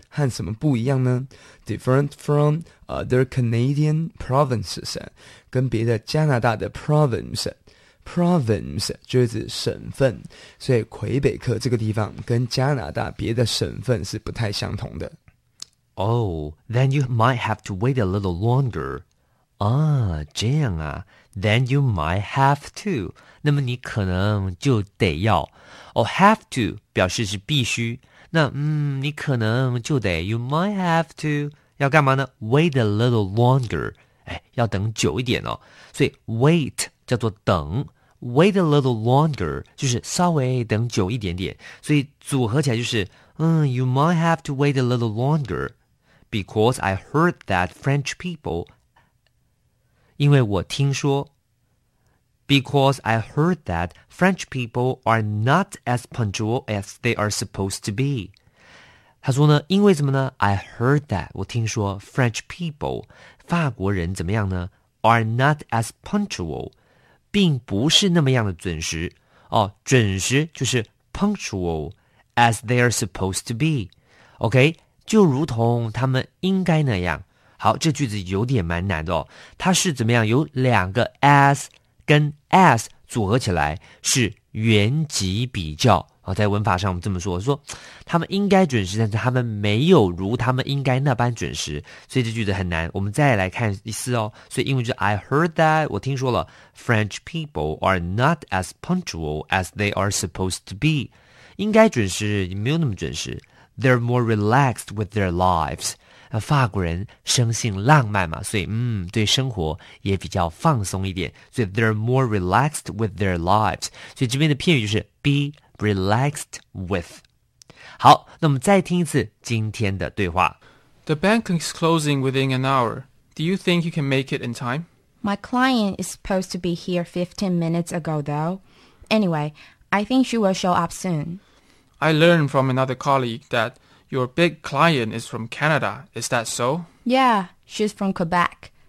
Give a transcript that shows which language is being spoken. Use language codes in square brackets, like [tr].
[zh] 和什么不一样呢？ [en] Different from other Canadian provinces. [zh] 跟别的加拿大的 province 就是省份，所以魁北克这个地方跟加拿大别的省份是不太相同的。 [en] Oh, then you might have to wait a little longer. [zh] 啊，这样啊 [en] ，then you might have to. [zh] 那么你可能就得要。Oh, have to 表示是必须。那你可能就得 [en] ，you might have to [zh] 要干嘛呢 [en] ？Wait a little longer. [zh] 哎，要等久一点哦，所以 [en] wait [zh] 叫做等 [en] ，wait a little longer [zh] 就是稍微等久一点点，所以组合起来就是 [en] you might have to wait a little longer because I heard that French people， [zh] 因为我听说 [en] ，because I heard that French people are not as punctual as they are supposed to be。 [zh] 他说呢，因为什么呢 ？ [en] I heard that [zh] 我听说 [en] French people [zh] 法国人怎么样呢 ？ [en] Are not as punctual， [zh] 并不是那么样的准时哦。准时就是 [en] punctual as they are supposed to be。 [zh] OK， 就如同他们应该那样。好，这句子有点蛮难的哦。它是怎么样？有两个 as 跟 as 组合起来是原级比较。在文法上我们这么说，说他们应该准时，但是他们没有如他们应该那般准时，所以这句子很难。我们再来看一次哦。 [en] 所以英文就是 I heard that， [zh] 我听说了 [en] French people are not as punctual as they are supposed to be， [zh] 应该准时也没有那么准时。 [en] They're more relaxed with their lives， [zh] 法国人生性浪漫嘛，所以对生活也比较放松一点，所以 They're more relaxed with their lives， 所以这边的片语就是 [en] be relaxed with. [zh] 好，那我们再听一次今天的对话。 [en] The bank is closing within an hour. Do you think you can make it in time? My client is supposed to be here 15 minutes ago, though. Anyway, I think she will show up soon. I learned from another colleague that your big client is from Canada. Is that so? Yeah, she's from Quebec.